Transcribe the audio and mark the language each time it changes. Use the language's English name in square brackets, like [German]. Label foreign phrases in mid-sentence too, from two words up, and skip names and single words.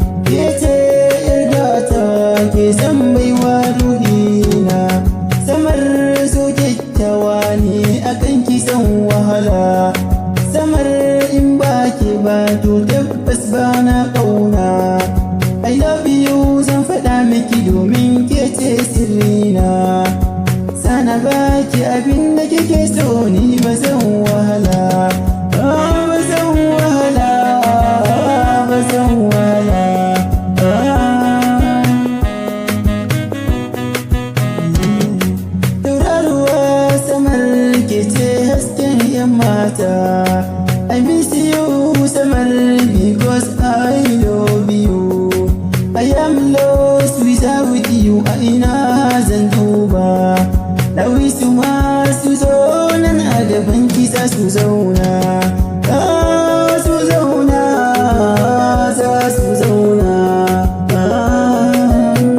[Hausa] Ke ce yar gata, ke zan baiwa ruhi na. Samar so kyakkyawa ne, a kan ki zan wahala. Samar in ba ke ba, to tabbas ba na ƙauna. [English] I love you, [Hausa] zan faɗa miki domin ke ce sirrina. Sana ba ki abin da kike so, ni ba zan wahala. Ah, ba zan wahala, ba zan wahala. Ah. Tauraruwa Samar, ke ce hasken 'yan mata. [English] I miss you Samar, because I love you. I am lost without you, [Hausa] a ina zan duba? Dawisu ma su zo nan a gaban ki za su zauna. Ah, su zauna, za su zauna. Ah.